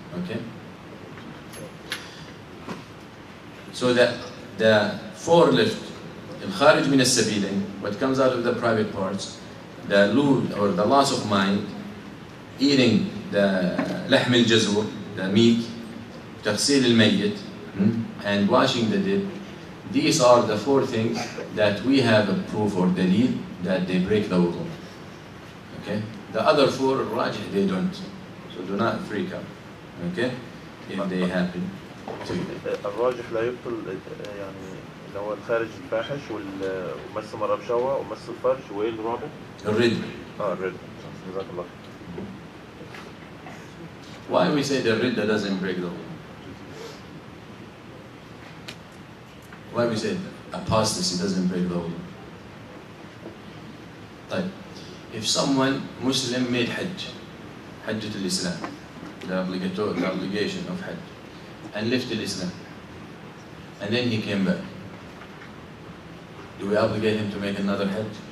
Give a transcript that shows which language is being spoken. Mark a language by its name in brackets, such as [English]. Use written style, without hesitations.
[English] Okay, so that the forelift, al-kharij min as-sabilayn, what comes out of the private parts, the lul or the loss of mind, eating the lahm al-jazur, the meat, taghsil al-mayyit, and washing the dead. These are the 4 things that we have a proof or dalil that they break the wudu. Okay? The other 4, rajih, they don't. So do not freak out. Okay? If they happen to you. [Arabic] الراجح لا يبطل يعني اللي هو الخارج الفاحش ومس مرة بشوة ومس الفرج وايه الرابع؟ الرد. الرد. جزاك الله. [English] Why we say the ridda doesn't break the wudu? Why we say apostasy doesn't break the wudu? Like, if someone Muslim made Hajj al-Islam, the obligation of Hajj, and left Islam, and then he came back, do we obligate him to make another Hajj?